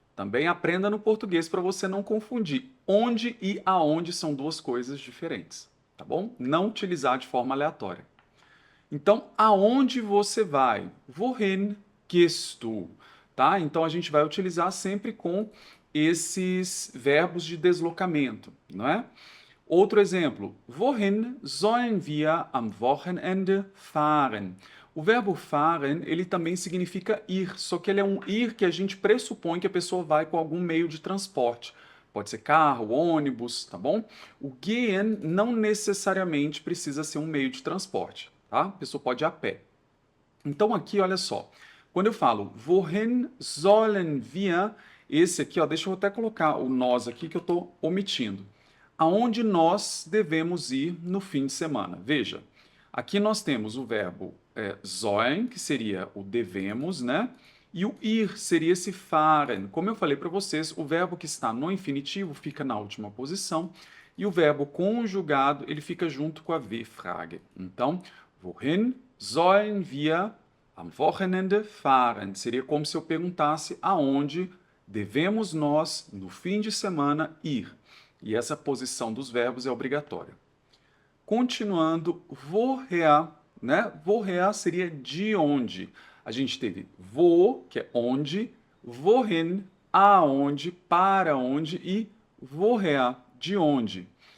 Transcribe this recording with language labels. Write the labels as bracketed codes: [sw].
[pt] Também aprenda no português para você não confundir. Onde e aonde são duas coisas diferentes, tá bom? Não utilizar de forma aleatória. Então, aonde você vai? [de] Wohin gehst du? [pt] Tá? Então, a gente vai utilizar sempre com esses verbos de deslocamento, não é? Outro exemplo. [de] Wohin sollen wir am Wochenende fahren? [pt] O verbo fahren, ele também significa ir, só que ele é um ir que a gente pressupõe que a pessoa vai com algum meio de transporte. Pode ser carro, ônibus, tá bom? O gehen não necessariamente precisa ser um meio de transporte, tá? A pessoa pode ir a pé. Então aqui, olha só. Quando eu falo [de] wohin sollen wir, [pt] esse aqui, ó, deixa eu até colocar o nós aqui que eu estou omitindo. Aonde nós devemos ir no fim de semana? Veja, aqui nós temos o verbo sollen, que seria o devemos, né? E o ir seria esse fahren. Como eu falei para vocês, o verbo que está no infinitivo fica na última posição e o verbo conjugado ele fica junto com a V-Frage. Então, [de] wohin sollen wir am Wochenende fahren? [pt] Seria como se eu perguntasse aonde devemos nós, no fim de semana, ir. E essa posição dos verbos é obrigatória. Continuando, woher, né? Woher seria de onde. A gente teve wo, que é onde, wohin, aonde, para onde e woher, de onde.